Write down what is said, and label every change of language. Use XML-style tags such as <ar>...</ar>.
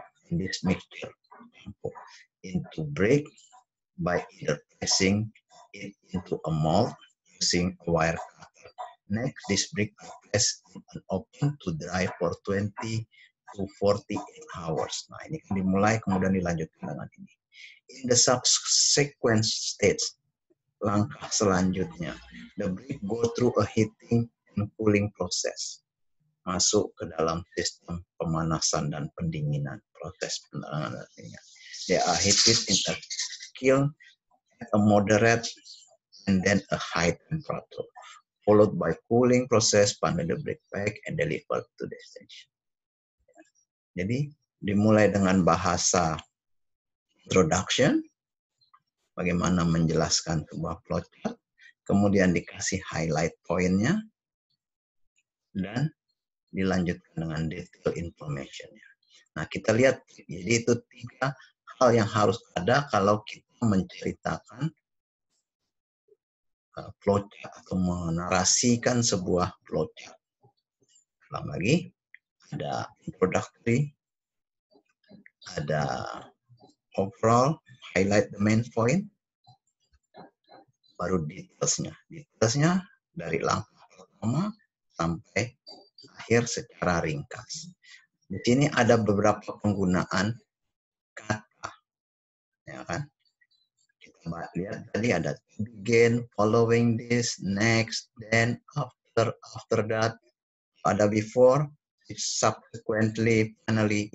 <en>In this mixture into brick by either pressing it into a mold using a wire cutter. Next, this brick are pressed in an oven to dry for 20 to 48 hours.</en> <id>Nah, ini kan dimulai kemudian dilanjutkan dengan ini.</id> <en>In the subsequent stage,</en> <id>langkah selanjutnya,</id> <en>the brick go through a heating and cooling process.</en> <id>Masuk ke dalam sistem pemanasan dan pendinginan, proses pendinginan.</id> <en>They are heated in a kiln at a moderate and then a high temperature, followed by cooling process under the brick pack and delivered to destination.</en> <id>Jadi dimulai dengan bahasa introduction, bagaimana menjelaskan sebuah flowchart, kemudian dikasih highlight pointnya, dan dilanjutkan dengan detail information-nya. Nah, kita lihat, jadi itu 3 hal yang harus ada kalau kita menceritakan flowchart atau menarasikan sebuah flowchart. Ulang lagi, ada introductory, ada overall,</id> <en>highlight the main point,</en> <id>baru detailsnya. Detailsnya dari langkah pertama sampai akhir secara ringkas. Di sini ada beberapa penggunaan kata, ya kan? Kita lihat tadi ada begin, following this, next, then, after that, ada before, subsequently, finally.</id>